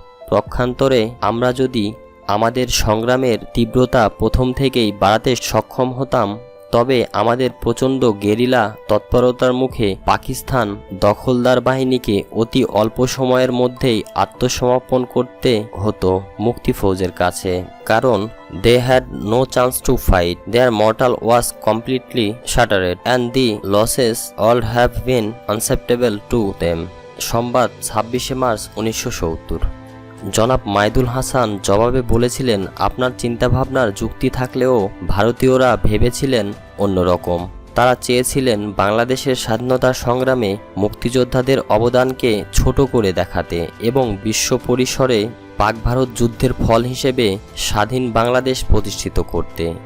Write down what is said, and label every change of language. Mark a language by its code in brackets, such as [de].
[bn] পক্ষান্তরে আমরা যদি আমাদের সংগ্রামের তীব্রতা প্রথম থেকেই বাড়াতে সক্ষম হতাম, তবে আমাদের প্রচণ্ড গেরিলা তৎপরতার মুখে পাকিস্তান দখলদার বাহিনীকে অতি অল্প সময়ের মধ্যেই আত্মসমর্পণ করতে হতো মুক্তিফৌজের কাছে, কারণ [en] they had no chance to fight. Their mortal was completely shattered and the losses all have been unacceptable to them. [bn] সংবাদ 26শে মার্চ 1970। জনাব মাইদুল হাসান জবাবে বলেছিলেন, আপনার চিন্তাভাবনার যুক্তি থাকলেও ভারতীয়রা ভেবেছিলেন অন্যরকম। তারা চেয়েছিলেন বাংলাদেশের স্বাধীনতা সংগ্রামে মুক্তিযোদ্ধাদের অবদানকে ছোট করে দেখাতে এবং বিশ্ব পরিসরে পাক ভারত যুদ্ধের ফল হিসেবে স্বাধীন বাংলাদেশ প্রতিষ্ঠিত করতে।